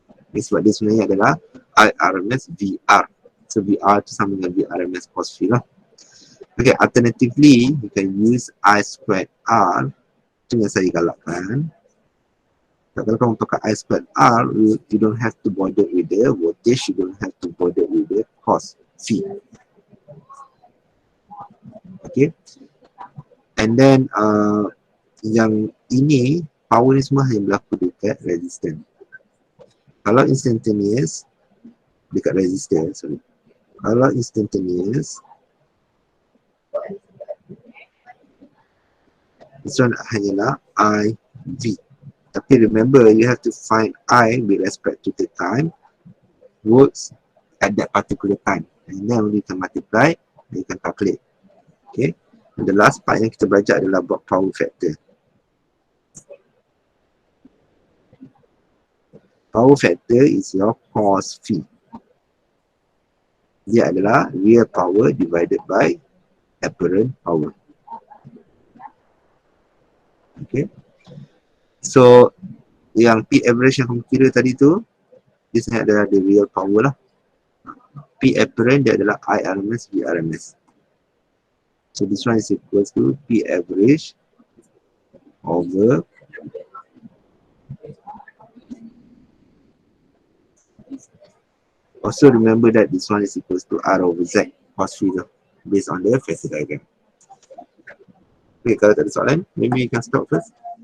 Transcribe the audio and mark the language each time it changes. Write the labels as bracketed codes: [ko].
[ms] Okay, sebab dia sebenarnya adalah I RMS VR. So VR tu sama dengan V RMS cos phi lah. [en] Okay, alternatively, you can use I squared R. [ms] Itu yang saya galakkan. Kalau kamu pakai [en] I squared R, you don't have to bother with the voltage, you don't have to bother with the cos phi. Okay. And And then [ms] yang ini, power ni semua hanya berlaku dekat resistor. Kalau instantaneous dekat resistor, [en] sorry. [ms] Kalau instantaneous, [en] this one [ms] hanyalah IV. Tapi [en] remember, you have to find I with respect to the time works at that particular time. And then you can multiply, and you can calculate. Okay. And the last part [ms] yang kita belajar adalah buat [en] power factor. Power factor is your cos phi. [ms] Dia adalah real power divided by apparent power. Okay. So, yang P average yang kamu kira tadi tu, dia sebenarnya adalah [en] the real power [ms] lah. P apparent dia adalah I RMS, V RMS. [en] So, this one is equals to P average over also remember that this one is equals to R over Z cos phi based on the phasor diagram. Okay, [ms] kalau tak ada soalan, [en] maybe you can stop first.